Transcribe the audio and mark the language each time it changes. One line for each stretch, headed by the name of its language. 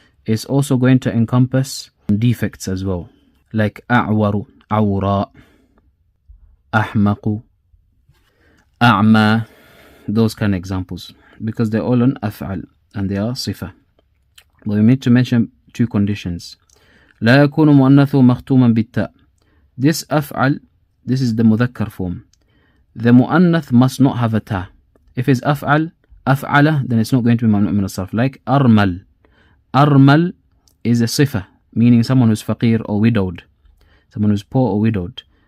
English: It's also going to encompass defects as well, like a'waru, awra, ahmaqu, a'ma, those kind of examples, because they're all on af'al and they are sifa. But we need to mention two conditions.
Arabic: لا يكون مؤنثه مختوما بالتاء.
English: This af'al, this is the mudhakkar form. The mu'annath must not have a ta. If it's af'al, af'ala, then it's not going to be mamnu' min as-sarf. Like armal. Armal is a sifa, meaning someone who's faqir or widowed, someone who's poor or widowed.